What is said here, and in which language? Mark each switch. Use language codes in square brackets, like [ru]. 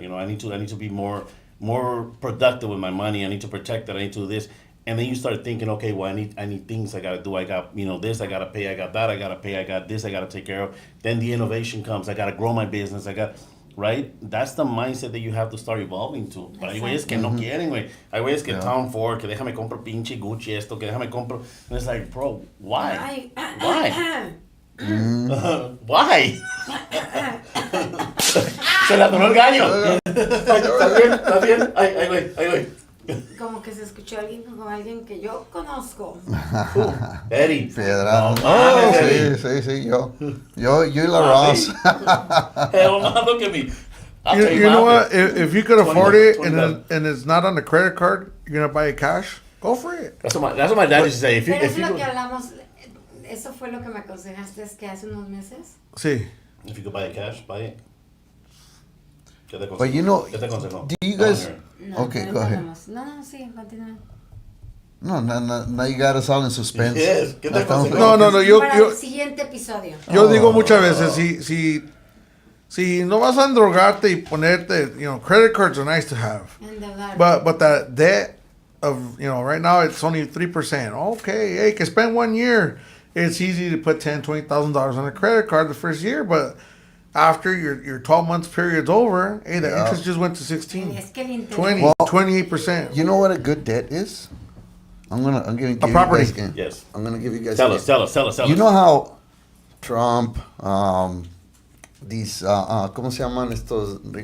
[en] I need to be more productive with my money. I need to protect it. I need to do this. And then you start thinking, okay, well, I need things I gotta do. I got this I gotta pay. I got that I gotta pay. I got this I gotta take care of. Then the innovation comes. I gotta grow my business. Right? That's the mindset that you have to start evolving to. [es] Pero hay güeyes que no quieren, güey. Hay güeyes que Tom Ford, que déjame compro pinche Gucci esto, que déjame compro. [en] And it's like, bro, why? Why? Why? [es] Se le atoró el gallo. ¿Estás bien? Ay, güey. Como que se escuchó alguien como alguien que yo conozco. Eddie. Piedra. No, Sí, yo y la Ross. [en] Hell no, look at me. You know what? If you could afford it 20. and it's not on a credit card, you're gonna buy it cash. Go for it. That's what my dad used to say. [es] Pero es lo que hablamos, eso fue lo que me aconsejaste es que hace unos meses. Sí. [en] If you could buy it cash, buy it. But you know, [es] ¿Qué te aconsejó? [en] do you guys? [es] No, [en] Okay, go ahead. [es] No, sí, continúa. [en] No, now you got us all in suspense. [es] Yes, ¿qué te aconsejó? No. Para el siguiente episodio. Yo digo muchas veces, si no vas a endrogarte y ponerte, [en] credit cards are nice to have. [es] Endeudar. [en] But that debt of, right now it's only 3%. Okay, hey, can spend 1 year. It's easy to put $10,000-$20,000 on a credit card the first year, but after your 12 months period's over, hey, the interest just went to 16, [es] Es que el interés. [en] 20, Well, 28%. You know what a good debt is? I'm gonna give property. you guys. Yes. I'm gonna give you guys. Tell us. You know how Trump, these, [es] ¿cómo se llaman estos?